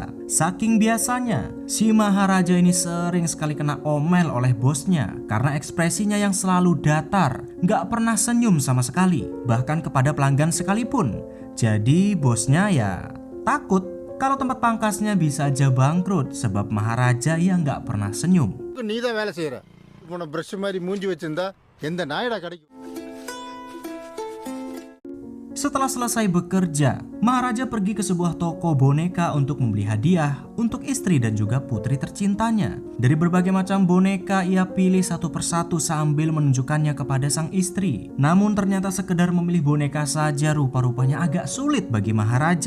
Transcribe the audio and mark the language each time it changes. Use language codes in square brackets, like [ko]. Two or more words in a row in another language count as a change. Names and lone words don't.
[id] Saking biasanya, si Maharaja ini sering sekali kena omel oleh bosnya karena ekspresinya yang selalu datar, gak pernah senyum sama sekali, bahkan kepada pelanggan sekalipun. Jadi bosnya ya takut kalau tempat pangkasnya bisa aja bangkrut sebab Maharaja yang gak pernah senyum. [ta] நீதான் வேலை செய்யற உன பிரஷ் மாதிரி மூஞ்சி வச்சிருந்தா எந்த நாயடா கிடைக்கும். [id] Setelah selesai bekerja, Maharaja pergi ke sebuah toko boneka untuk membeli hadiah untuk istri dan juga putri tercintanya. Dari berbagai macam boneka ia pilih satu persatu sambil menunjukkannya kepada sang istri. Namun ternyata sekedar memilih boneka saja rupa-rupanya agak sulit bagi Maharaja.